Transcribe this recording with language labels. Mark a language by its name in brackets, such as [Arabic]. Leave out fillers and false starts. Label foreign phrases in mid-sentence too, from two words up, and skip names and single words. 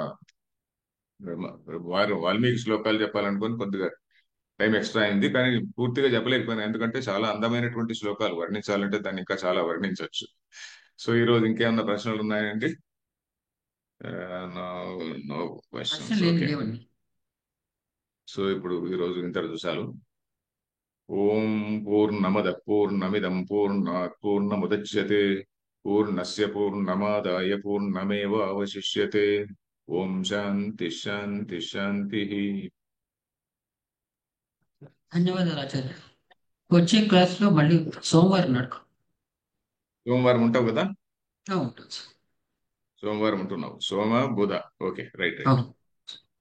[Telugu] వారు వాల్మీకి శ్లోకాలు చెప్పాలనుకుని కొద్దిగా [English] time extra [Telugu] అయింది, కానీ పూర్తిగా చెప్పలేకపోయినా, ఎందుకంటే చాలా అందమైనటువంటి శ్లోకాలు, వర్ణించాలంటే దాన్ని ఇంకా చాలా వర్ణించవచ్చు. సో ఈ రోజు ఇంకేమన్నా ప్రశ్నలు ఉన్నాయండి? [English] no, no questions. [Telugu] ప్రశ్నలు ఏమి ఓకే. లేవండి. సో ఇప్పుడు ఈ రోజు ఇంతటితో చాలు. [Sanskrit] ఓం పూర్ణమద పూర్ణమిదం పూర్ణాత్ పూర్ణముదచ్యతే పూర్ణస్య పూర్ణమాదాయ పూర్ణమేవ అవశిష్యతే. ఓం శాంతి శాంతి శాంతి. [Telugu] ధన్యవాదాలు ఆచార్య. వచ్చే క్లాస్ లో మళ్ళీ సోమవారం నడుకు సోమవారం ఉంటావు కదా? ఉంటుంది. సోమవారం ఉంటున్నావు. సోమ బుధ. [English] okay, right right.